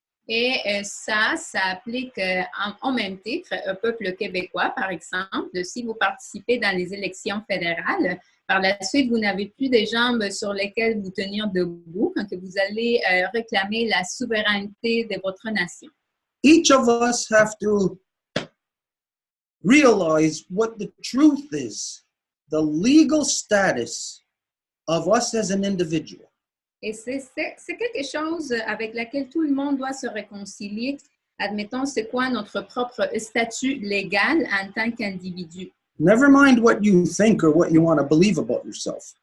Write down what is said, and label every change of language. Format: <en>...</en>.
<fr>Et ça applique en même titre au peuple québécois, par exemple. Si vous participez dans les élections fédérales, par la suite, vous n'avez plus des jambes sur lesquelles vous tenir debout quand vous allez réclamer la souveraineté de votre nation.</fr> <en>Each of us have to realize what the truth is, the legal status of us as an individual.</en> <fr>Et c'est quelque chose avec laquelle tout le monde doit se réconcilier. Admettons, c'est quoi notre propre statut légal en tant qu'individu.</fr> <en>Never mind what you think or what you want to believe about yourself.</en>